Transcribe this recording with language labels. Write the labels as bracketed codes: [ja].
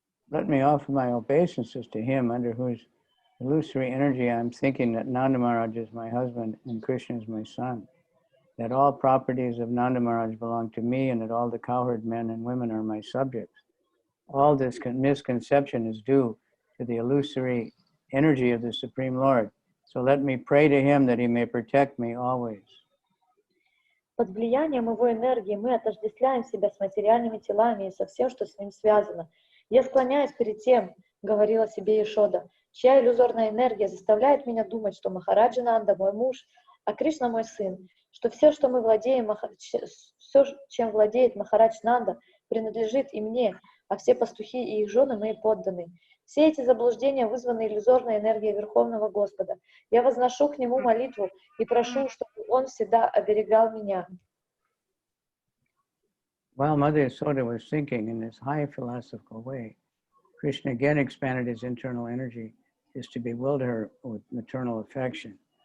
[en] Let me offer my obeisances to him, under whose illusory energy I am thinking that Nanda Maharaj is my husband and Krishna is my son, that all properties of Nanda Maharaj belong to me, and that all the cowherd men and women are my subjects. All this misconception is due to the illusory energy of the Supreme Lord. So let me pray to him that he may protect me always. [ru] Под влиянием его энергии мы отождествляем себя с материальными телами и со всем, что с ним связано. Я склоняюсь перед тем, говорила себе Ешода, чья иллюзорная энергия заставляет меня думать, что Махараджа Нанда мой муж, а Кришна мой сын, что все, что мы владеем, все, чем владеет Махарадж Нанда, принадлежит и мне, а все пастухи и их жены мои подданные. Все эти заблуждения вызваны иллюзорной энергией Верховного Господа. Я возношу к Нему молитву и прошу, чтобы Он всегда оберегал меня. [en] While Mother Yashoda was thinking in this high philosophical way, Krishna again expanded his internal energy just to bewilder her with maternal affection.